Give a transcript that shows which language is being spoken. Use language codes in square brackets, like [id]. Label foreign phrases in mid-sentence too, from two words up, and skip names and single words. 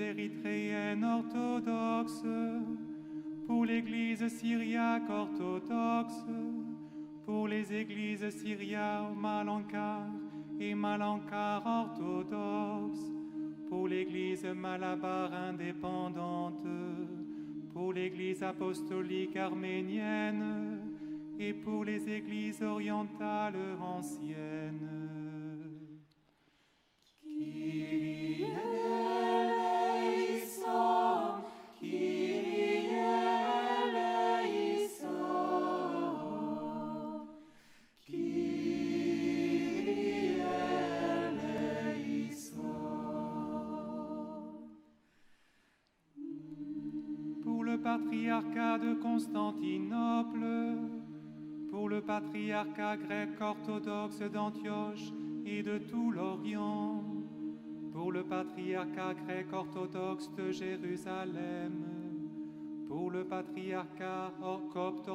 [fr] érythréenne orthodoxe, pour l'Église syriaque orthodoxe, pour les églises syriaques Malankar et Malankar orthodoxes, pour l'Église malabar indépendante, pour l'Église apostolique arménienne et pour les églises orientales anciennes. [el] Kyrie eleison, Kyrie eleison, Kyrie eleison. [fr] Pour le patriarcat de Constantinople, pour le patriarcat grec orthodoxe d'Antioche et de tout l'Orient, pour le patriarcat grec orthodoxe de Jérusalem, pour le patriarcat copte